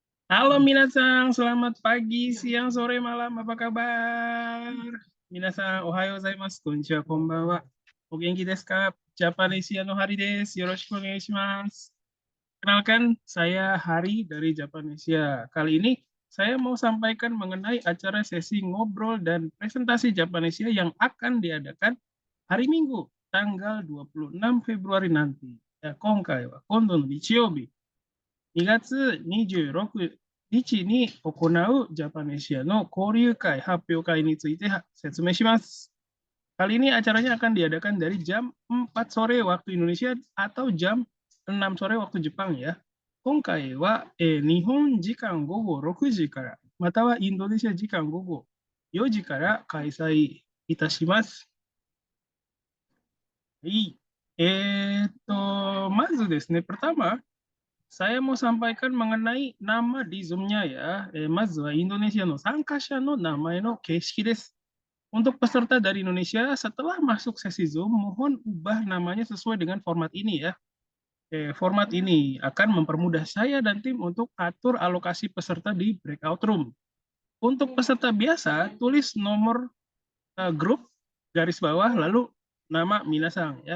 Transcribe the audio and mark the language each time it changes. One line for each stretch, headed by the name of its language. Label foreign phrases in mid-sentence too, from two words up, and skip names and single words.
Indonesian: Halo Minasang, selamat pagi, siang, sore, malam, apa kabar?
Japanese: 皆さん、おはようございます、こんにちは、こんばんは。お元気ですか? ジャパネシアのハリです。よろしくお願いします.
Indonesian: Kenalkan, saya Hari dari Japanesia. Kali ini saya mau sampaikan mengenai acara sesi ngobrol dan presentasi Japanesia yang akan diadakan hari Minggu, tanggal 26 Februari nanti.
Japanese: はい、今回は今度の日曜日, 2月26日に行うジャパネシアの交流会発表会について説明します。
Indonesian: Kali ini acaranya akan diadakan dari jam 4 sore waktu Indonesia atau jam 6 sore waktu Jepang ya.
Japanese: 今回は、日本時間午後6時から、またはインドネシア時間午後4時から開催いたします。はい。まずですね、
Indonesian: pertama, saya mau sampaikan mengenai nama di Zoom-nya ya.
Japanese: まずはインドネシアの参加者の名前の形式です。
Indonesian: Untuk peserta dari Indonesia, setelah masuk sesi Zoom, mohon ubah namanya sesuai dengan format ini ya. Format ini akan mempermudah saya dan tim untuk atur alokasi peserta di breakout room. Untuk peserta biasa, tulis nomor grup, garis bawah, lalu nama Minasang ya.